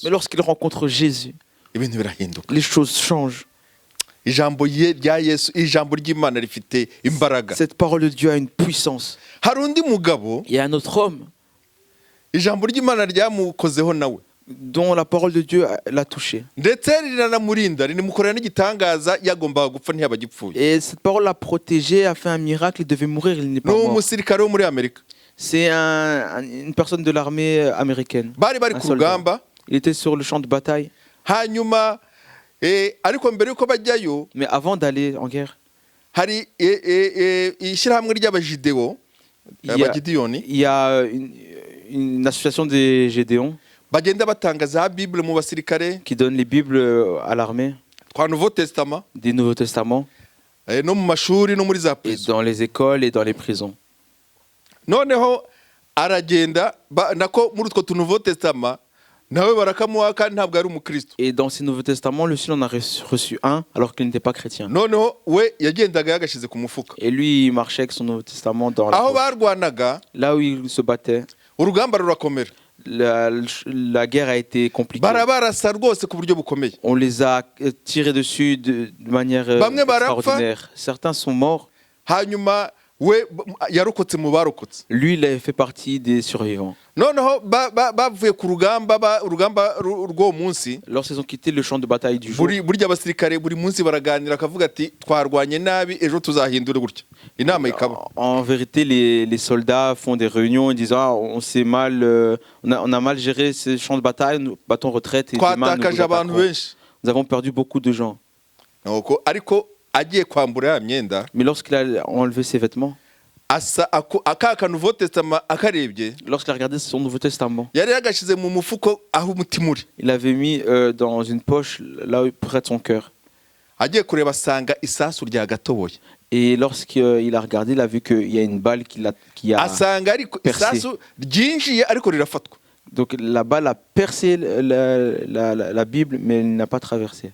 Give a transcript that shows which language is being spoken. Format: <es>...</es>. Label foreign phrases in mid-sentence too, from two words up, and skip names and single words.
<fr>Mais lorsqu'il rencontre Jésus,</fr> <rw>ibintu birahinduka.</rw> <fr>les choses changent.</fr> <rw>Ijambo rya Yesu, ijambo ry'Imana rifite imbaraga.</rw> <fr>Cette parole de Dieu a une puissance.</fr> <rw>Hari undi mugabo</rw> <fr>Il y a un autre homme</fr> <rw>ijambo ry'Imana ryamukozeho nawe.</rw> <fr>dont la parole de Dieu l'a touché.</fr> <rw>Ndetse riranamurinda rinimukorera n'igitangaza yagombaga gupfa ntiyaba agipfuye.</rw> <fr>Et cette parole l'a protégé, a fait un miracle, il devait mourir, il n'est pas</fr> <rw>Ni</rw> <fr>mort.</fr> <rw>umusirikare wo muri Amerika.</rw> <fr>C'est une personne de l'armée américaine.</fr> <rw>Bari</rw> <fr>Un</fr> <rw>ku</rw> <fr>soldat.</fr> <rw>rugamba</rw> <fr>Il était sur le champ de bataille.</fr> <rw>hanyuma ariko mbere yuko bajyayo</rw> <fr>Mais avant d'aller en guerre,</fr> <rw>hari ishyirahamwe ry'abajidewo</rw> <fr>il y a,</fr> <rw>abagidiyoni</rw> <fr>il y a une association des Gédéons</fr> <rw>bagenda batanga za Bible mu basirikare</rw> <fr>qui donne les Bibles à l'armée,</fr> <rw>twa Nouveau Testament</rw> <fr>des Nouveaux Testaments,</fr> <rw>no mu mashuri no muri za</rw> <fr>et</fr> <rw>prison.</rw> <fr>dans les écoles et dans les prisons.</fr> <rw>Noneho aragenda nako muri utwo tu Nouveau Testament nawe barakamuha kandi ntabwo ari umukristo.</rw> <fr>Et dans ces Nouveaux Testaments, le seul en a reçu un alors qu'il n'était pas chrétien.</fr> <rw>Noneho we yagendaga yagashize ku mufuka.</rw> <fr>Et lui, il marchait avec son Nouveau Testament dans la</fr> <rw>Aho</rw> <fr>poche.</fr> <rw>barwanaga</rw> <fr>Là où il se battait,</fr> <rw>urugamba rurakomera.</rw> <fr>la guerre a été compliquée.</fr> <rw>Barabarasa rwose ku buryo bukomeye.</rw> <fr>On les a tirés dessus de manière</fr> <rw>Bamwe barapfa.</rw> <fr>extraordinaire. Certains sont morts.</fr> <rw>Hanyuma we yarokotse mu barokotse.</rw> <fr>Lui, il a fait partie des survivants.</fr> <rw>Noneho bavuye ku rugamba urugamba rw'uwo munsi</rw> <fr>Lorsqu'ils ont quitté le champ de bataille du jour,</fr> <rw>burya abasirikare buri munsi baraganira akavuga ati twarwanye nabi ejo tuzahindura gutya inama ikaba.</rw> <fr>en vérité, les soldats font des réunions et disent ah, on s'est mal, on a mal géré ce champ de bataille, nous battons retraite et demain nous</fr> <rw>Twatakaje</rw> <fr>vous</fr> <rw>abantu</rw> <fr>attaquerons.</fr> <rw>benshi.</rw> <fr>Nous avons perdu beaucoup de gens.</fr> <rw>Nuko ariko agiye kwambura ya myenda</rw> <fr>Mais lorsqu'il a enlevé ses vêtements,</fr> <rw>asa aka Nouveau Testament akarebye</rw> <fr>lorsqu'il a regardé son Nouveau Testament,</fr> <rw>yari yagashize mu mufuko aho umutima uri.</rw> <fr>il avait mis dans une poche là près de son cœur.</fr> <rw>Agiye kureba asanga isasu rya gatoboye.</rw> <fr>Et lorsqu'il a regardé, il a vu qu'il y a une balle qui a...</fr> <rw>Asanga ariko</rw> <fr>percé.</fr> <rw>isasu ryinjiye ariko rirafatwa.</rw> <fr>Donc la balle a percé la Bible, mais elle n'a pas traversé.</fr>